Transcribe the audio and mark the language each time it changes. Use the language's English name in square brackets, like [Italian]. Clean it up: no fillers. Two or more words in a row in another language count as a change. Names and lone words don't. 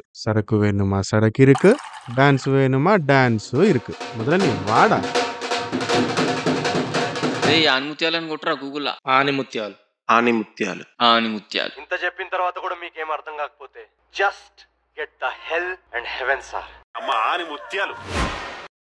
[Tamil] சரக்கு வேணுமா சரக்கு இருக்கு, டான்ஸ் வேணுமா டான்ஸும் இருக்கு. முதல்ல நீ வாடா. [Telugu] ఆనిముత్యాలని కొట్టరా గూగుల్లా. ఆనిముత్యాలు. ఆనిముత్యాలు. ఆనిముత్యాలు. ఇంత చెప్పిన తర్వాత కూడా మీకేం అర్థం కాకపోతే [English] just get the hell and heaven sir. [Telugu] అమ్మ ఆని ముత్యాలు.